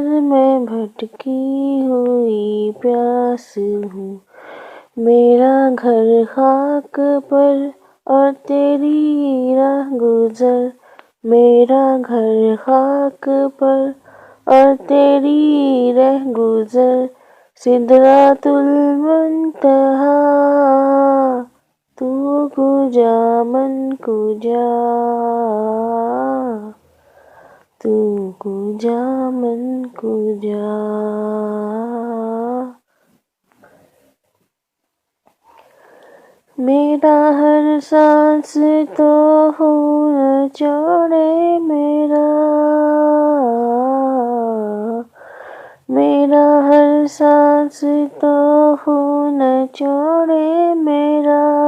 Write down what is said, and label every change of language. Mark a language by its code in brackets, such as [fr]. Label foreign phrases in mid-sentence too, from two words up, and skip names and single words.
[ur] میں بھٹکی ہوئی پیاس ہوں، میرا گھر خاک پر اور تیری راہ گزر، میرا گھر خاک پر اور تیری راہ گزر، [ar] سدرۃ المنتہا، [fa] تو کجا من کجا، تو کجا من کجا۔ [ur] میرا ہر سانس تو خون چوڑے میرا، میرا ہر سانس تو خون چوڑے میرا،